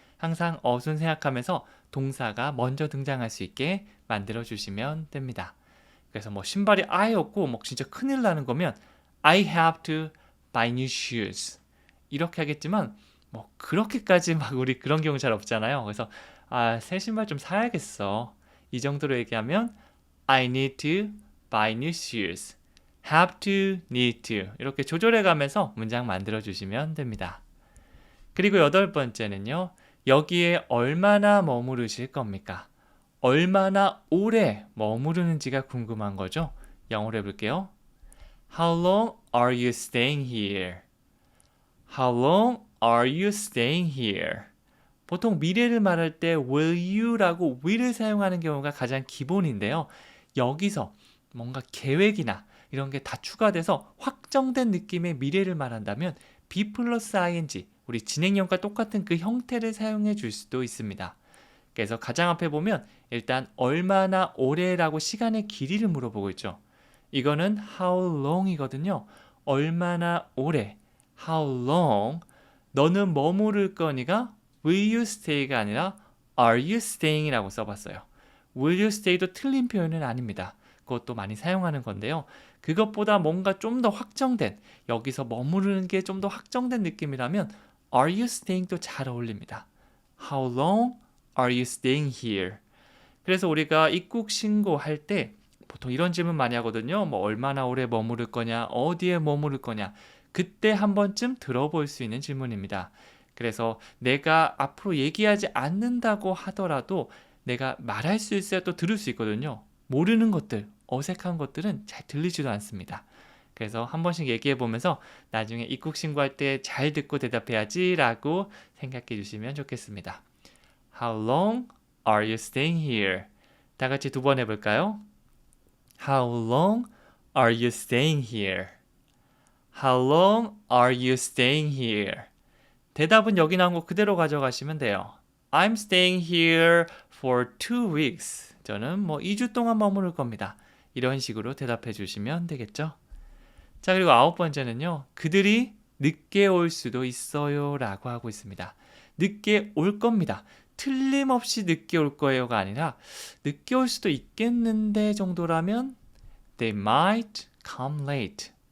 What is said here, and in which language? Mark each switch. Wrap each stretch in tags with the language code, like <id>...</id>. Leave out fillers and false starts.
<ko>항상 어순 생각하면서 동사가 먼저 등장할 수 있게 만들어주시면 됩니다. 그래서 뭐 신발이 아예 없고 뭐 진짜 큰일 나는 거면</ko> <en>I have to buy new shoes.</en> <ko>이렇게 하겠지만 뭐 그렇게까지 막 우리 그런 경우 잘 없잖아요. 그래서 새 신발 좀 사야겠어. 이 정도로 얘기하면</ko> <en>I need to buy new shoes.</en> <ko>have to, need to 이렇게 조절해 가면서 문장 만들어 주시면 됩니다. 그리고 8번째는요. 여기에 얼마나 머무르실 겁니까? 얼마나 오래 머무르는지가 궁금한 거죠. 영어로 해볼게요.</ko> <en>How long are you staying here? How long are you staying here?</en> <ko>보통 미래를 말할 때 will you라고 will을 사용하는 경우가 가장 기본인데요. 여기서 뭔가 계획이나 이런 게 다 추가돼서 확정된 느낌의 미래를 말한다면 be 플러스 ing, 우리 진행형과 똑같은 그 형태를 사용해 줄 수도 있습니다. 그래서 가장 앞에 보면 일단 얼마나 오래라고 시간의 길이를 물어보고 있죠. 이거는 how long이거든요. 얼마나 오래, how long. 너는 머무를 거니까</ko> <en>will you stay</en> <ko>가 아니라</ko> <en>Are you staying?</en> <ko>이라고 써봤어요.</ko> <en>Will you stay</en> <ko>도 틀린 표현은 아닙니다. 그것도 많이 사용하는 건데요. 그것보다 뭔가 좀 더 확정된, 여기서 머무르는 게 좀 더 확정된 느낌이라면</ko> <en>Are you staying</en> <ko>도 잘 어울립니다.</ko> <en>How long are you staying here?</en> <ko>그래서 우리가 입국 신고할 때 보통 이런 질문 많이 하거든요. 뭐 얼마나 오래 머무를 거냐, 어디에 머무를 거냐. 그때 한 번쯤 들어볼 수 있는 질문입니다. 그래서 내가 앞으로 얘기하지 않는다고 하더라도 내가 말할 수 있어야 또 들을 수 있거든요. 모르는 것들, 어색한 것들은 잘 들리지도 않습니다. 그래서 한 번씩 얘기해 보면서 나중에 입국 신고할 때 잘 듣고 대답해야지 라고 생각해 주시면 좋겠습니다.</ko> <en>How long are you staying here?</en> <ko>다 같이 두 번 해볼까요?</ko> <en>How long are you staying here? How long are you staying here?</en> <ko>대답은 여기 나온 거 그대로 가져가시면 돼요.</ko> <en>I'm staying here for 2 weeks.</en> <ko>저는 뭐 2주 동안 머무를 겁니다. 이런 식으로 대답해 주시면 되겠죠? 자, 그리고 9번째는요. 그들이 늦게 올 수도 있어요 라고 하고 있습니다. 늦게 올 겁니다. 틀림없이 늦게 올 거예요가 아니라 늦게 올 수도 있겠는데 정도라면</ko> <en>They might come late.</en>